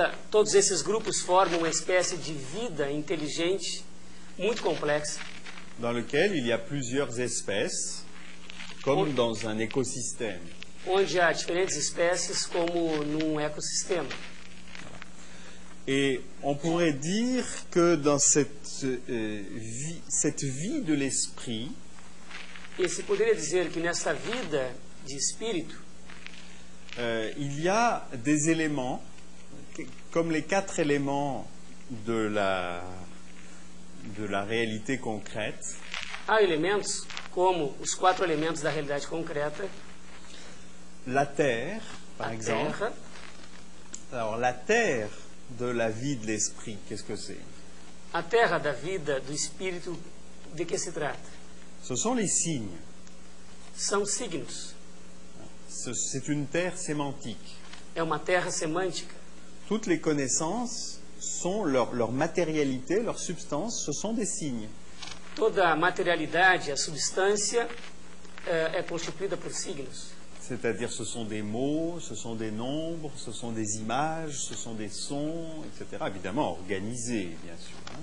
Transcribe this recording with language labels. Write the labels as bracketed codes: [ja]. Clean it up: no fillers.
[pt] Todos esses grupos formam uma espécie de vida inteligente muito complexa, [fr] dans lequel il y a plusieurs espèces, comme dans un écosystème. [pt] onde há diferentes espécies como num ecossistema. [fr] Et on pourrait dire que dans cette vie de l'esprit, [pt] E se poderia dizer que nessa vida de espírito, [fr] il y a des éléments, comme les 4 éléments de la réalité concrète, [pt] há elementos como os 4 elementos da realidade concreta, [fr] la terre, par [pt] a [fr] exemple. [pt] terra. [fr] Alors la terre de la vie de l'esprit, qu'est-ce que c'est? [pt] A terra da vida do espírito, de que se trata? [fr] Ce sont les signes. [pt] São signos. [fr] C'est une terre sémantique. [pt] É uma terra semântica. [fr] Toutes les connaissances sont leur matérialité, leur substance, ce sont des signes. [pt] Toda a materialidade, a substância, é constituída por signos. [fr] C'est-à-dire ce sont des mots, ce sont des nombres, ce sont des images, ce sont des sons, etc. Évidemment organisés, bien sûr.